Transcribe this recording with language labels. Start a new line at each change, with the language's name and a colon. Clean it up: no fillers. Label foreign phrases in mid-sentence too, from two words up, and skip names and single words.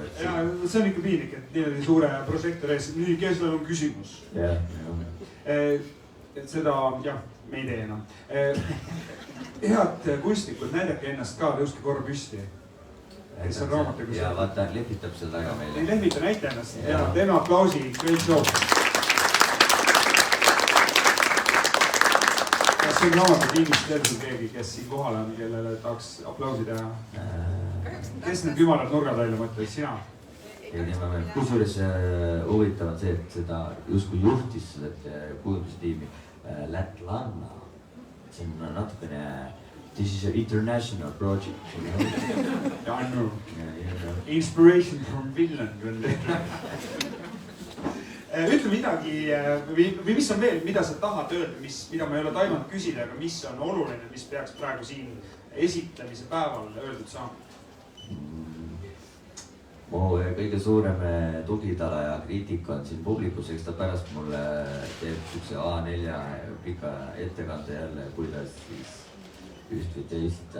Estonian: Ja see on ikka piinlik, et niimoodi suure prožektori ees, nii kellel on küsimus. Seda, jah, me ei tee enam. Head kunstnikud, näidake ennast ka, tõuske korra püsti. Kes on raamatuga. Ja vaata, lehvitab seal taga meile. Ei lehvita, näita ennast. Ja teeme aplausi,
English: great job.
Estonian: Kas on raamatukinnist veel sul keegi, kes siin kohal on, kellele tahaks aplausi teha? Kes need ümarad nurgad välja mõtlesid, sina? Kusjuures huvitav on see, et seda justkui juhtis seda kujundustiimi Lätlanna. See on natukene,
English: this is an international project. I know. Inspiration from Finland.
Estonian: Ütle midagi, või mis on veel, mida sa tahad öelda, mida ma ei ole taimanud küsida, aga mis on oluline, mis peaks praegu siin esitlemise päeval öeldud saama? Mu kõige suurem tugitala ja kriitika on siin publikus, eks ta pärast mulle teeb siukse A4 pika ettekande jälle, kuidas siis üht või teist.